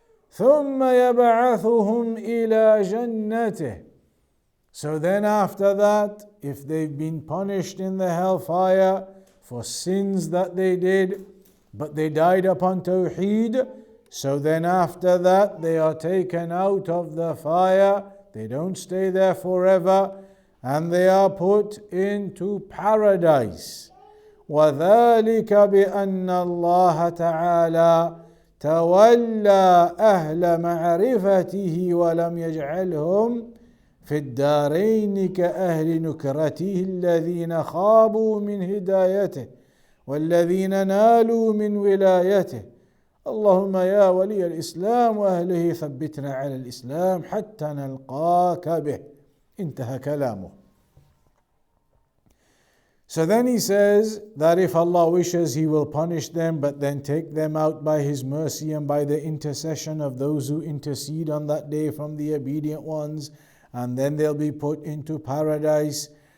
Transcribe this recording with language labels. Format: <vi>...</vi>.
<ar>ثُمَّ يَبْعَثُهُمْ إِلَى جَنَّتِهِ,</ar> <en>so then after that, if they've been punished in the hellfire for sins that they did, but they died upon Tawheed, so then after that they are taken out of the fire, they don't stay there forever, and they are put into paradise.</en> <ar>وَذَلِكَ بِأَنَّ اللَّهَ تَعَالَى تَوَلَّى أَهْلَ مَعْرِفَتِهِ وَلَمْ يَجْعَلْهُمْ في الدارين كأهل نكرته الذين خابوا من هدايته والذين نالوا من ولايته. اللهم يا ولي الإسلام وأهله ثبتنا على الإسلام حتى نلقاك به. انتهى كلامه.</ar> <en>So then he says that if Allah wishes, He will punish them, but then take them out by His mercy and by the intercession of those who intercede on that day from the obedient ones, and then they'll be put into paradise.</en>